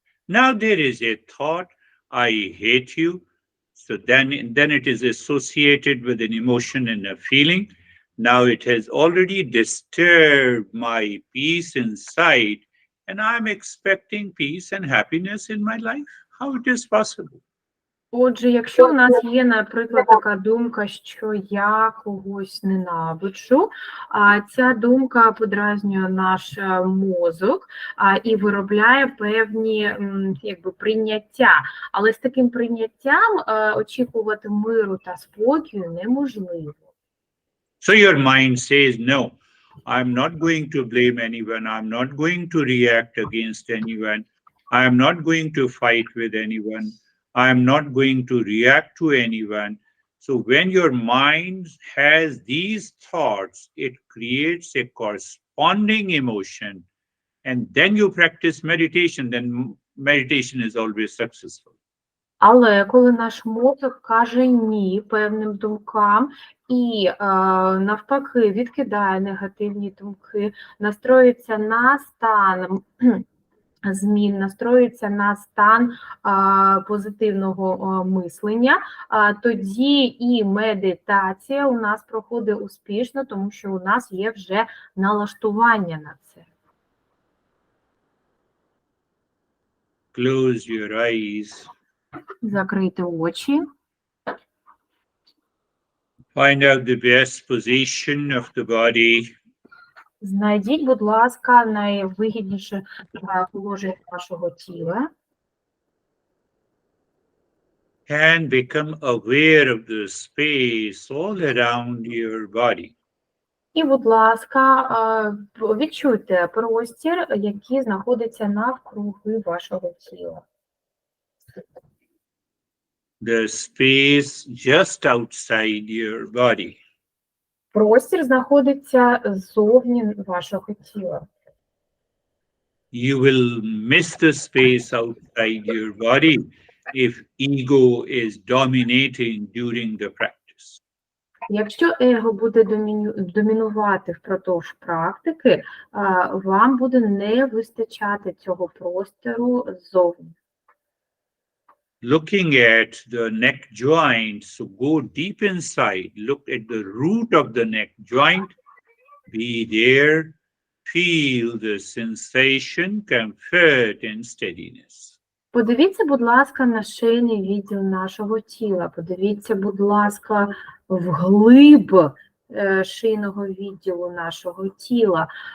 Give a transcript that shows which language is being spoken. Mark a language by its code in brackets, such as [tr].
[en] Now there is a thought, I hate you. So then it is associated with an emotion and a feeling. Now it has already disturbed my peace inside, and I'm expecting peace and happiness in my life. How it is possible? [uk] Отже, якщо в нас є, наприклад, така думка, що я когось ненавиджу, ця думка подразнює наш мозок і виробляє певні прийняття. Але з таким прийняттям очікувати миру та спокою неможливо. [en] So your mind says, no, I'm not going to blame anyone. I'm not going to react against anyone. I'm not going to fight with anyone. I'm not going to react to anyone. So when your mind has these thoughts, it creates a corresponding emotion. And then you practice meditation, then meditation is always successful. [uk] Але коли наш мозок каже ні певним думкам і навпаки відкидає негативні думки, настроюється на стан змін, настроюється на стан позитивного мислення, тоді і медитація у нас проходить успішно, тому що у нас є вже налаштування на це. [en] Close your eyes. [uk] Закрийте очі. [en] Find out the best position of the body. [uk] Знайдіть, будь ласка, найвигідніше положення вашого тіла. [en] And become aware of the space all around your body. [uk] І, будь ласка, відчуйте простір, який знаходиться навкруги вашого тіла. [en] The space just outside your body. [uk] Простір знаходиться ззовні вашого тіла. [en] You will miss the space outside your body if ego is dominating during the practice. [uk] Якщо его буде домінувати впродовж практики, вам буде не вистачати цього простору ззовні. [en] Looking at the neck joint, so go deep inside, look at the root of the neck joint, be there, feel the sensation, comfort and steadiness. [uk] Подивіться, будь ласка, на шийний відділ нашого тіла. Подивіться, будь ласка, вглиб шийного відділу нашого тіла.